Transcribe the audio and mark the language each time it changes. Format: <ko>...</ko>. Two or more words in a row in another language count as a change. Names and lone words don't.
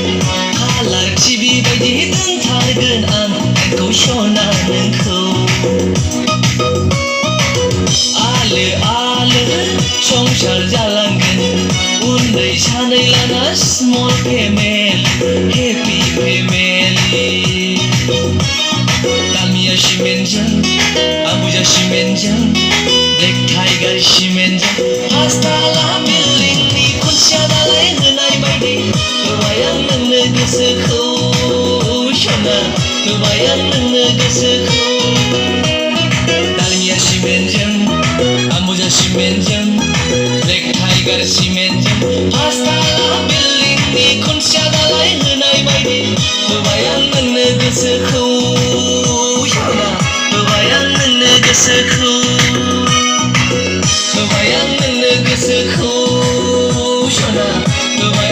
<brx>कालार टिभि बायदि दोनथारगोन आं नोंखौ सना नोंखौ आलो आलो संसार जालांगोन उन्दै सानै लाना</brx> <en>small family happy family</en> <brx>Dalmia Ciment'can, Ambuja Ciment'can, Black Tiger Ciment'can, Hastala Buildingनि खुन्थिया दालाय होनाय बायदि होबाय आं नोंनो गोसोखौ सना होबाय आं नोंनो गोसोखौ Dalmia Ciment'can, Ambuja Ciment'can, Black Tiger Ciment'can, Hastala Buildingनि खुन्थिया दालाय होनाय बायदि होबाय आं नोंनो गोसोखौ सना होबाय आं नोंनो गोसोखौ होबाय आं नोंनो गोसोखौ सना</brx>